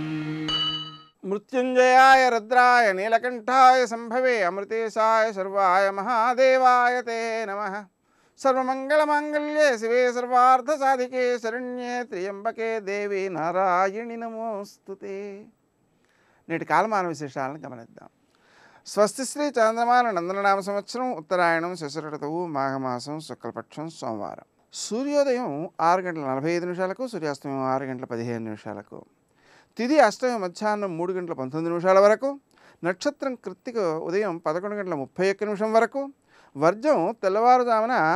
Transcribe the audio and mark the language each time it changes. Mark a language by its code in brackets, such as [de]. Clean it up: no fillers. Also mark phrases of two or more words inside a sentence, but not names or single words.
[sa] मृत्युंजयाय रुद्राय नीलकंठाय संभवे अमृतेशाय सर्वाय महादेवाय ते नमः। सर्वमंगलमांगल्ये शिवे सर्वार्थसाधिके शरण्ये त्र्यंबके देवी नारायणि नमोस्तुते। [te] నేటి కాలమాన విశేషాలను గమనిద్దాం. స్వస్తి శ్రీ చంద్రమాన నందననామ సంవత్సరం ఉత్తరాయణం శశిర ఋతువు మాఘమాసం శుక్లపక్షం సోమవారం. సూర్యోదయం 6:45 సూర్యాస్తమయం 6:15 తిథి అష్టమి మధ్యాహ్నం 3:19 వరకు, నక్షత్రం కృత్తిక ఉదయం 11:31 వరకు, వర్జం తెల్లవారుజామున